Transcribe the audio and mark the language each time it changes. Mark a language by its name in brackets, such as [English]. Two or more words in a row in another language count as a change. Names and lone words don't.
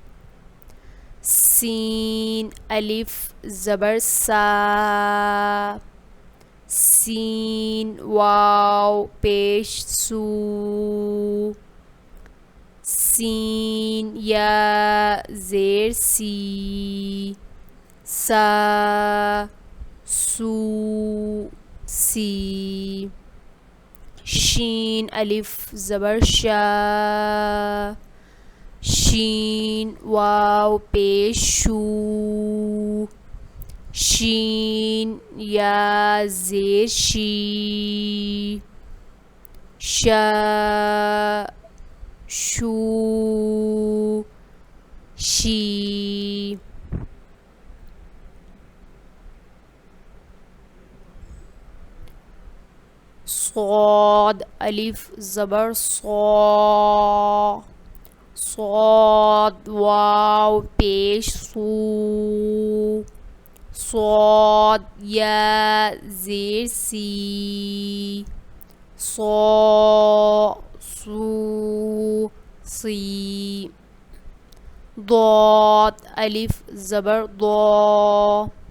[Urdu] سین الف زبر سا، سین واو پیش سو، سین یا زیر سی، سا سو سی، شین الف زبر شا، شین واو پیش شو، شین یا زیر شی، شا شو شی، صاد الف زبر صا، صاد واو پیش صو، صاد یا زیر سی، صا سو سی، ضاد الف زبر ضا،